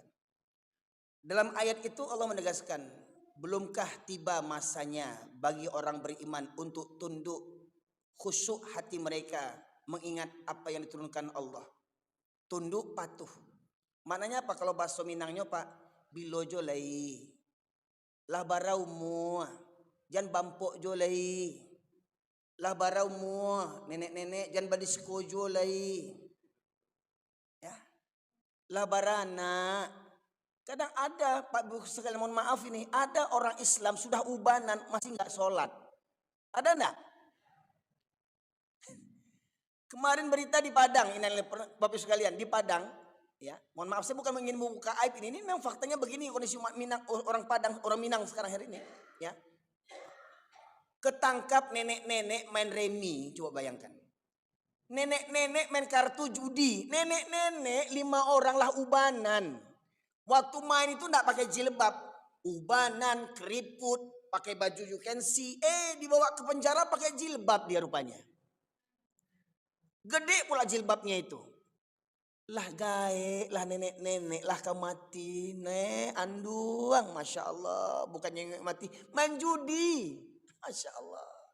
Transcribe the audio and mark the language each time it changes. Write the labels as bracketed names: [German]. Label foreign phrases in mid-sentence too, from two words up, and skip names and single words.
[Indonesian] Dalam ayat itu Allah menegaskan, belumkah tiba masanya bagi orang beriman untuk tunduk, khusyuk hati mereka mengingat apa yang diturunkan Allah. Tunduk patuh. Maknanya apa kalau bahasa Minangnya Pak? [Minangkabau] Bilojo lai. Lah barau mu. Jan bampok jo lai. Lah barau mu. Nenek-nenek jan badisko jo lai. Ya. Lah barana. [Indonesian] Kadang ada Pak Bu sekalian mohon maaf ini. Ada orang Islam sudah ubanan masih nggak sholat. Ada enggak? Kemarin berita di Padang, ini Bapak sekalian di Padang, ya. Mohon maaf saya bukan ingin membuka aib ini memang faktanya begini kondisi Minang, orang Padang, orang Minang sekarang hari ini, ya. Ketangkap nenek-nenek main remi, coba bayangkan. Nenek-nenek main kartu judi, nenek-nenek 5 orang lah ubanan. Waktu main itu enggak pakai jilbab, ubanan, keriput, pakai baju [English] you can see, [Indonesian] dibawa ke penjara pakai jilbab dia rupanya. Gede pula jilbabnya itu. [Minangkabau] Lah gae, lah nenek-nenek, lah kau mati, anduang, [Arabic] ما شاء الله. [Indonesian] Bukannya mati, main judi. [Arabic] ما شاء الله.